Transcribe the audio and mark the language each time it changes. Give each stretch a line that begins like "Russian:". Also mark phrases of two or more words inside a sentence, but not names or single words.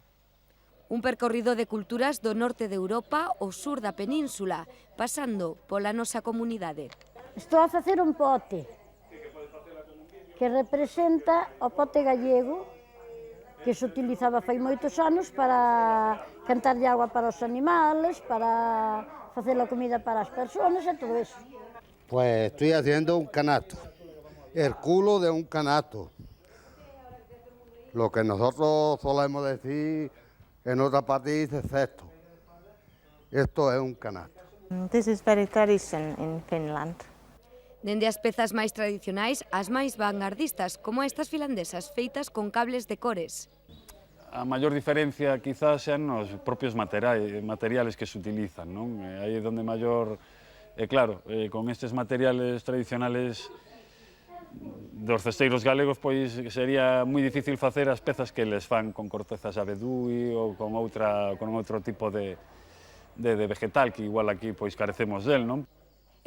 Galician: Un percorrido de culturas do norte de Europa ao sur da península, pasando pola nosa comunidade. Estou a facer un pote que representa o pote gallego que se utilizaba fai moitos anos para cantarlle agua para os animales, para facer a comida para as persoas e todo eso.
Spanish: Pues estoy haciendo un canasto, el culo de un canasto. Lo que nosotros solemos decir en otra parte dice cesto. Esto es un canasto.
English: This is very traditional in Finland.
Galician: Dende as pezas máis tradicionais ás máis vanguardistas, como estas finlandesas feitas con cables de cores. A maior diferencia quizás sean os propios materiales que se utilizan, non? Aí é onde maior... claro, con estes materiales tradicionales dos cesteiros galegos, pois sería moi difícil facer as pezas que les fan con cortezas abedúi ou con outro tipo de vegetal, que igual aquí pois carecemos del, non?